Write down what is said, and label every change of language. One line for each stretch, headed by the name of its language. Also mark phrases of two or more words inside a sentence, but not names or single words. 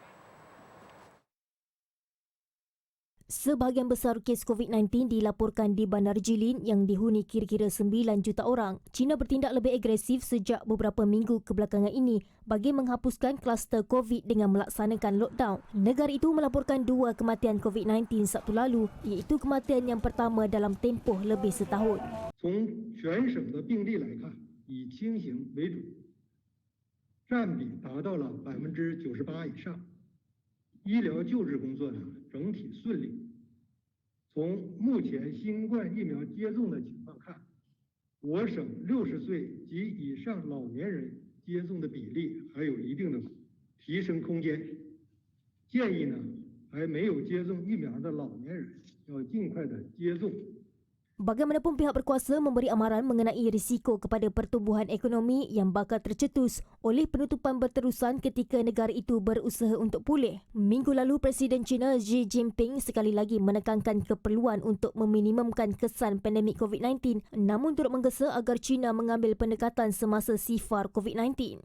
Malay: Sebahagian besar kes COVID-19 dilaporkan di Bandar Jilin yang dihuni kira-kira 9 juta orang. China bertindak lebih agresif sejak beberapa minggu kebelakangan ini bagi menghapuskan kluster COVID dengan melaksanakan lockdown. Negara itu melaporkan 2 kematian COVID-19 Sabtu lalu, iaitu kematian yang pertama dalam tempoh lebih setahun.
Chinese: 从全省的病例来看，以轻型为主，占比达到了98%以上。医疗救治工作呢整体顺利。从目前新冠疫苗接种的情况看，我省60岁及以上老年人接种的比例还有一定的提升空间。建议呢，还没有接种疫苗的老年人要尽快的接种。
Malay: Bagaimanapun, pihak berkuasa memberi amaran mengenai risiko kepada pertumbuhan ekonomi yang bakal tercetus oleh penutupan berterusan ketika negara itu berusaha untuk pulih. Minggu lalu, Presiden China Xi Jinping sekali lagi menekankan keperluan untuk meminimumkan kesan pandemik COVID-19 namun turut menggesa agar China mengambil pendekatan semasa sifar COVID-19.